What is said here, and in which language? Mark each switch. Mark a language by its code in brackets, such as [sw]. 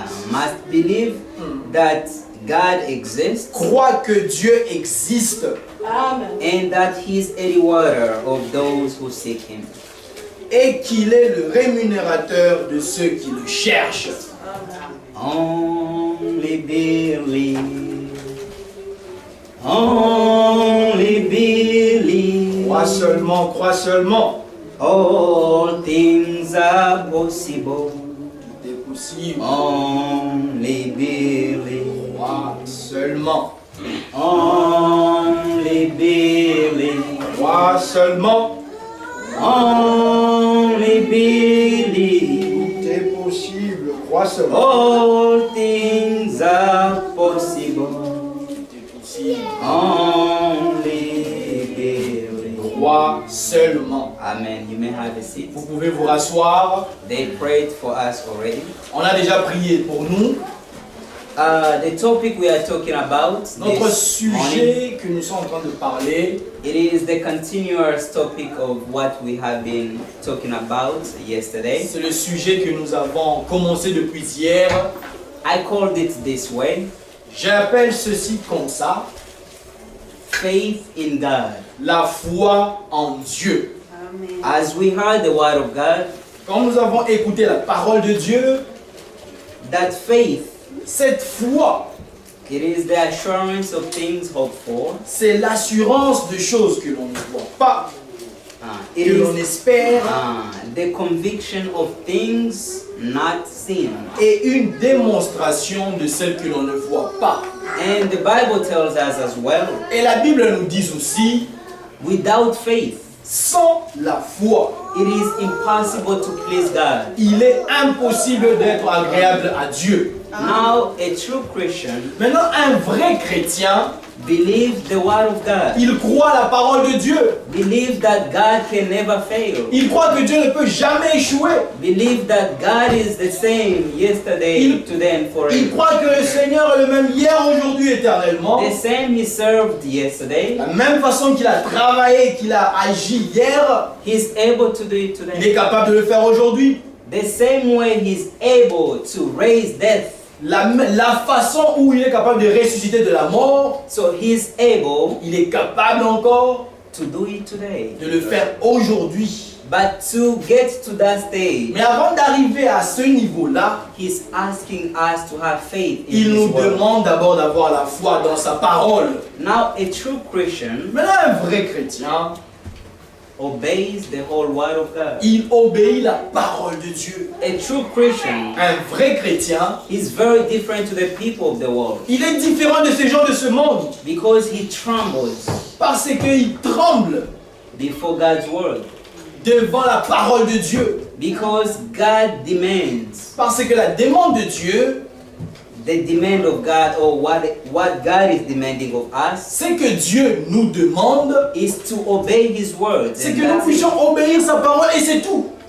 [en] must believe that God exists [fr] croit que Dieu existe [en] and that he is a rewarder of those who seek him. [fr] et qu'il est le rémunérateur de ceux qui le cherchent. [en] Only believe. Only believe. [fr] Crois seulement, crois seulement. [en] All things are possible. [fr] C'est possible. [en] Only believe. [fr] Crois seulement. [en] Only believe. [fr] Crois seulement. [en] Only believe. [fr] C'est possible. Crois seulement. [en] All things are possible. [fr] C'est possible. [en] Only believe. [fr] Crois seulement. [en] Amen. You may have a seat. [fr] Vous pouvez vous rasseoir. [en] They prayed for us already. [fr] On a déjà prié pour nous. [en] The topic we are talking about [fr] Notre [en] this morning, [fr] sujet que nous sommes en train de parler, [en] it is the continuous topic of what we have been talking about yesterday. [fr] c'est le sujet que nous avons commencé depuis hier. [en] I called it this way: [fr] J'appelle ceci comme ça, [en] faith in God. [fr] la foi en Dieu. [en] As we heard the word of God, [fr] Quand nous avons écouté la parole de Dieu, [en] that faith, [fr] cette foi, [en] it is the assurance of things hoped for. [fr] c'est l'assurance de choses que l'on ne voit pas, [en] It [fr] que l'on [en] is [fr] espère, [en] the conviction of things not seen. [fr] et une démonstration de celles que l'on ne voit pas. [en] And the Bible tells us as well, [fr] Et la Bible nous dit aussi, [en] without faith, [fr] sans la foi, [en] it is impossible to please God. [fr] il est impossible d'être agréable à Dieu. [en] Now, a true Christian [fr] Maintenant, un vrai chrétien, [en] believes the word of God. [fr] il croit la parole de Dieu. [en] Believe that God can never fail. [fr] Il croit que Dieu ne peut jamais échouer. [en] Believe that God is the same yesterday, today, and [fr] Il [en] forever. [fr] croit que le Seigneur est le même hier, aujourd'hui, éternellement. [en] The same He served yesterday, [fr] La même façon qu'il a travaillé, qu'il a agi hier, [en] He is able to do it [fr] il [en] today. [fr] est capable de le faire aujourd'hui. [en] the same way he's able to raise death, [fr] la façon où il est capable de ressusciter de la mort, [en] so he's able [fr] il est capable encore [en] to do it today. [fr] de le faire aujourd'hui. [en] But to get to that stage, [fr] Mais avant d'arriver à ce niveau-là, [en] he's asking us to have faith in [fr] il [en] his [fr] nous [en] word. [fr] demande d'abord d'avoir la foi dans sa parole. [en] Now, a true Christian [fr] Maintenant, un vrai chrétien, [en] obeys the whole word of God. [fr] il obéit la parole de Dieu. [en] A true Christian [fr] Un vrai chrétien, [en] is very different to the people of the world [fr] il est différent de ces gens de ce monde [en] because he trembles [fr] parce qu'il tremble [en] before God's word. [fr] devant la parole de Dieu. [en] Because God demands, [fr] Parce que la demande de Dieu, [en] the demand of God, or what God is demanding of us, [fr] c'est que Dieu nous demande, [en] is to obey His words. [fr] c'est [en] And [fr] que nous [en] that's it. [fr] puissions obéir sa parole et c'est tout.